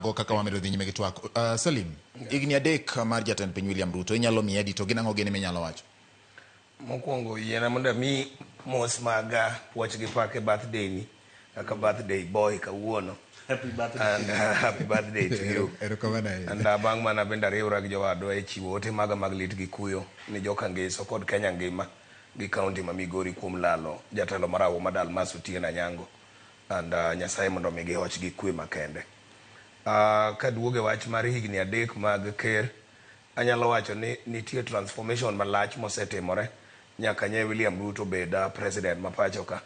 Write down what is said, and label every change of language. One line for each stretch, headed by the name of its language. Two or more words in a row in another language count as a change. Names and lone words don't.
Luo (Kenya and Tanzania): go kaka wamedo dhi nyime gi twak. Salim, igni adek mar jatend piny William Ruto inyalo mi edito ginang'o gini minyalo wacho? Mokwongo yiena mondo mi mos maga puoch gi pak e birthday ni kaka
English: birthday boy
Luo (Kenya and Tanzania): kawuono.
English: Happy birthday. And happy birthday to you.
Luo (Kenya and Tanzania): And bang' mana bende ariwra gi jowadwa e chiwo ote maga mag lit gi kuyo ni joka Ngeso kod Kenya ngima gi kaunti ma Migori kuom lalo jatelo marawo madal Masu Tiena Nyango. And Nyasaye mondo mi gihoch gi kwe makende. Kaduoge wach mar higni adek mag ker, anyalo wacho ni nitie transformation malach mosetimore nyaka nye William Ruto beda president ma pacho ka.